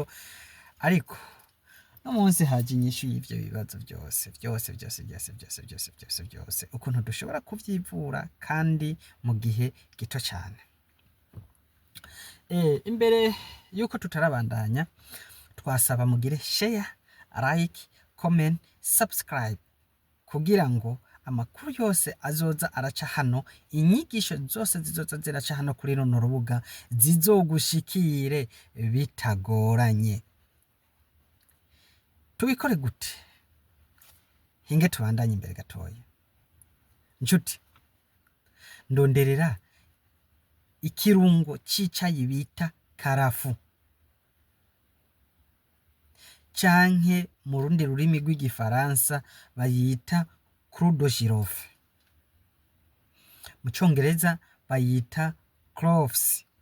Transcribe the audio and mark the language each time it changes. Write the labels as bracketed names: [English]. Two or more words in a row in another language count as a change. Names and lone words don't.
[Rundi] Ariko no munsi haje inyishu y'ivyo bibazo vyose, ukuntu dushobora kuvyivura kandi mu gihe gito cane. Imbere yuko tutarabandanya, twasaba mugire [English] share, like, comment, [Rundi] subscribe kugira ngo amakuru yose azoza araca hano, inyigisho zose zizoza ziraca hano kuri runo rubuga zizogushikire bitagoranye. Tubikore gute? Hinge tubandanye imbere gatoya. Nshuti, ndonderera ikirungo c'icayi bita karafu, canke mu rundi rurimi rw'igifaransa bayita [French] clou de girofle, [Rundi] mu congereza bayita cloves.